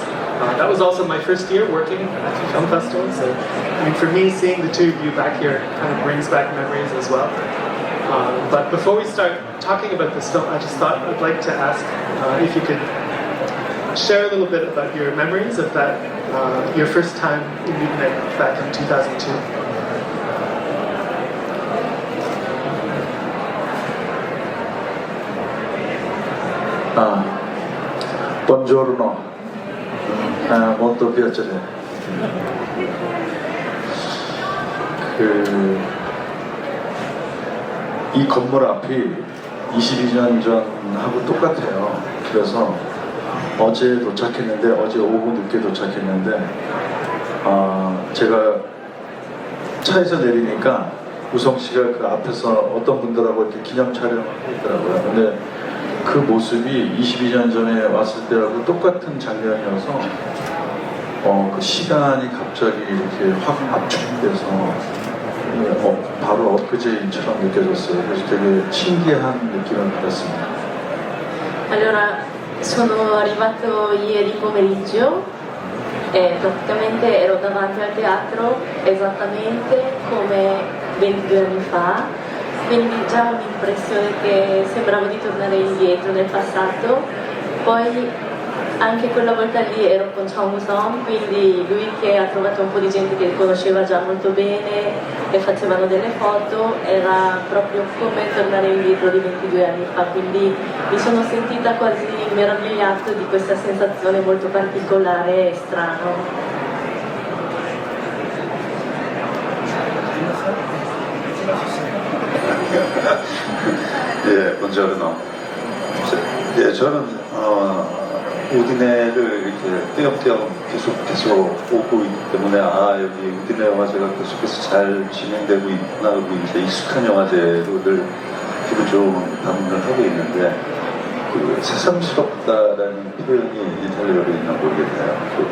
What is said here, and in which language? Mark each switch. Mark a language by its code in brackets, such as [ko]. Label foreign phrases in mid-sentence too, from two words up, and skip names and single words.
[en] That was also my first year working at the film festival, so I mean, for me, seeing the two of you back here kind of brings back memories as well. But before we start talking about this film, I just thought I'd like to ask if you could share a little bit about your memories of that, your first time in Udine back in 2002. [it] Buongiorno, molto piacere. [ko] 이 건물 앞이 22년 전하고 똑같아요. 그래서 어제 도착했는데, 어제 오후 늦게 도착했는데, 제가 차에서 내리니까 우성 씨가 그 앞에서 어떤 분들하고 이렇게 기념 촬영을 하고 있더라고요. 근데 그 모습이 22년 전에 왔을 때하고 똑같은 장면이어서 그 시간이 갑자기 이렇게 확 압축돼서 바로 엊그제처럼 느껴졌어요. 그래서 되게 신기한 느낌을 받았습니다. [it] Allora, sono arrivato ieri pomeriggio e praticamente ero davanti al teatro esattamente come 22 anni fa, quindi già un'impressione che sembrava di tornare indietro nel passato. Poi anche quella volta lì ero con Jung Sang, quindi lui che ha trovato un po' di gente che conosceva già molto bene e facevano delle foto, era proprio come tornare indietro di 22 anni fa, quindi mi sono sentita quasi meravigliata di questa sensazione molto particolare e strana. [ko] 예, buongiorno. 예, 저는 우디네를 이렇게 띄엄띄엄 계속 오고 있기 때문에 여기 우디네 영화제가 계속해서 잘 진행되고 있구나 하고 이제 익숙한 영화제로 늘 기분 좋은 방문을 하고 있는데 그 새삼스럽다라는 표현이 이탈리아어로 있나 모르겠네요.